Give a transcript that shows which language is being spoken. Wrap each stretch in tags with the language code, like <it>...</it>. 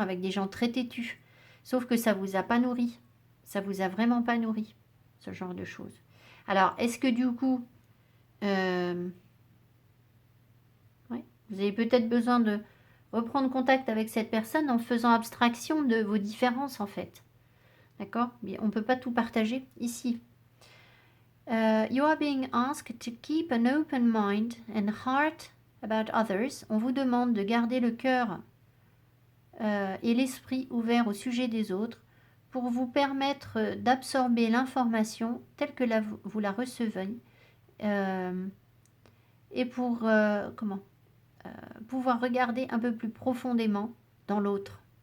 <fr>Avec des gens très têtus. Sauf que ça ne vous a pas nourri. Ça ne vous a vraiment pas nourri. ce genre de choses. Alors, est-ce que du coup, ouais, vous avez peut-être besoin de reprendre contact avec cette personne en faisant abstraction de vos différences en fait. D'accord? Mais on ne peut pas tout partager ici.</fr> <en>You are being asked to keep an open mind and heart about others.</en> <fr>On vous demande de garder le cœur et l'esprit ouvert au sujet des autres pour vous permettre d'absorber l'information telle que vous la recevez et pour pouvoir regarder un peu plus profondément dans l'autre.</fr>